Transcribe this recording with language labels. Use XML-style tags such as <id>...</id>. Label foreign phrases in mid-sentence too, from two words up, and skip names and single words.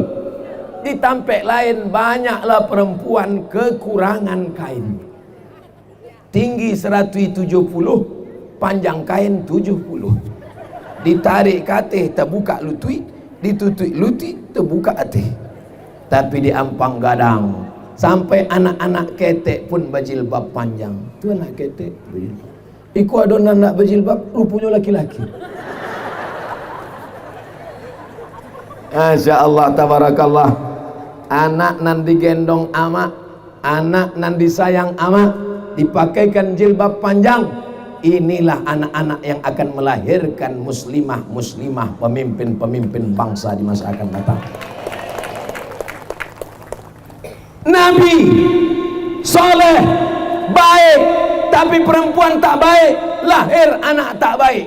<id>Di Tampek lain banyaklah perempuan kekurangan kain. Tinggi 170, panjang kain 70. Ditarik katih terbuka lutut, ditutup lutut terbuka hati. Tapi di Ampang Gadang sampai anak-anak ketek pun berjilbab panjang.</id> <min>Tu anak ketek iku adonan nak berjilbab rupanya laki-laki.</min> <ar>Masya Allah, tabarakallah.</ar> <min>Anak nan digendong ama, anak nan disayang ama, dipakaikan jilbab panjang.</min> <id>Inilah anak-anak yang akan melahirkan muslimah, pemimpin-pemimpin bangsa di masa akan datang. Nabi soleh, baik, tapi perempuan tak baik, lahir anak tak baik.</id>